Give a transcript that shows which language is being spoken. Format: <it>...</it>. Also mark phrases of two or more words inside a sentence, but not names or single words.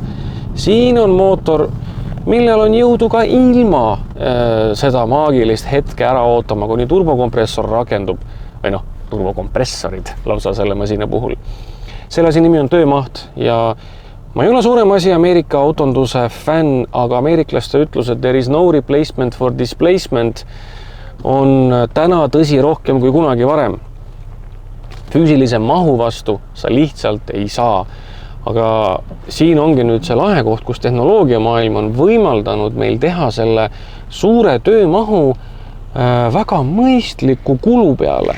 <et>Siin on mootor, millel on jõudu ka ilma seda maagilist hetke ära ootama, kuni turbokompressor rakendub, või turbokompressorid lausa selle masina puhul. Selle asi nimi on töömaht ja ma ei ole suurem asi Ameerika autonduse fänn, aga ameeriklaste ütlus, et</et> <en>there is no replacement for displacement</en> <et>on täna tõsi rohkem kui kunagi varem. Füüsilise mahu vastu sa lihtsalt ei saa. Aga siin ongi nüüd see lahe koht, kus tehnoloogiamaailm on võimaldanud meil teha selle suure töömahu väga mõistliku kulu peale.</et>